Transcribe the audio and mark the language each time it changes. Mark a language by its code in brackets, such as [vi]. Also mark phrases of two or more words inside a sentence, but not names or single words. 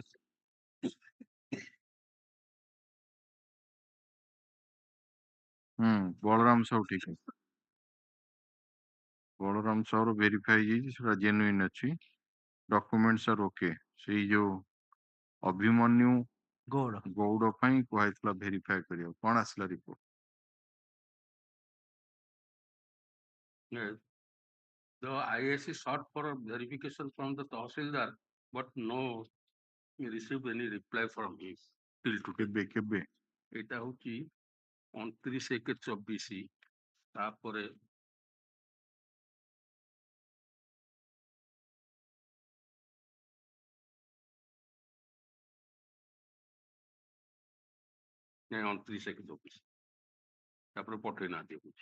[or] ବଳରାମ ସାହୁ ଠିକ ଅଛି। ବଳରାମ ସାହୁର ଭେରିଫାଇ ହେଇଯାଇଛି ସେଟା ଜେନୁଇନ୍ ଅଛି, [en] documents are OK. [or] ସେଇ ଯୋଉ ଅଭିମନ୍ୟୁ ଗୌଡ଼ ପାଇଁ କୁହାଯାଇଥିଲା ଭେରିଫାଇ କରିବାକୁ, କଣ ଆସିଲା ରିପୋର୍ଟ? [en] Yes. The IAC sought for verification from the Tahsildar, but no received any reply from him till today. [or] କେବେ ଏଇଟା ହଉଛି 29/1/24। ତାପରେ ନାଇଁ 29/1/24 ତାପରେ ପଠେଇ ନାହାନ୍ତି କହୁଛି।